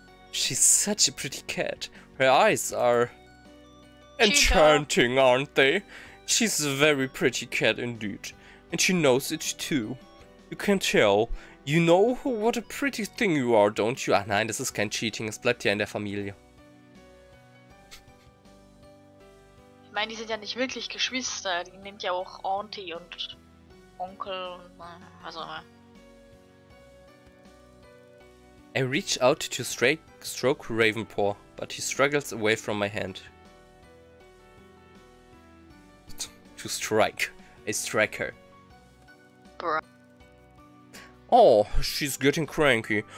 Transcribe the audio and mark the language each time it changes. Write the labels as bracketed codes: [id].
[en] She's such a pretty cat. Her eyes are enchanting, aren't they? She's a very pretty cat indeed. And she knows it too. You can tell. You know what a pretty thing you are, don't you? [de] Ach nein, das ist kein Cheating. Es bleibt ja in der Familie. Ich meine, die sind ja nicht wirklich Geschwister. Die nennt ja auch Auntie und Onkel und was auch immer. [en] I reach out to stroke Ravenpaw, but he struggles away from my hand. To strike. I strike her. Bruh. Oh, she's getting cranky.